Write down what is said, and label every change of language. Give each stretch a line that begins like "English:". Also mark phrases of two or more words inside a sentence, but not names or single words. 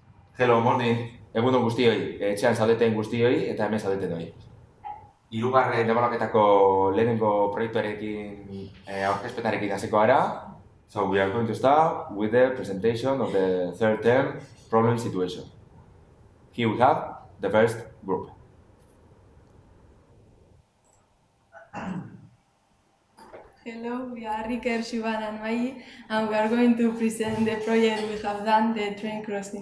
English: Hello, morning.
Basque: Egun on guztioi, etxean zaudeten guztioi eta hemen zaudeten hori. Hirugarren ebaluaketako lehenengo proiektuarekin aurkezpetarekin hasiko gara.
English: So we are going to start with the presentation of the third term problem situation. Here we have the first group. Hello, we are Riker, Shivan and Mai, and we are going to present the project we have done, the train crossing.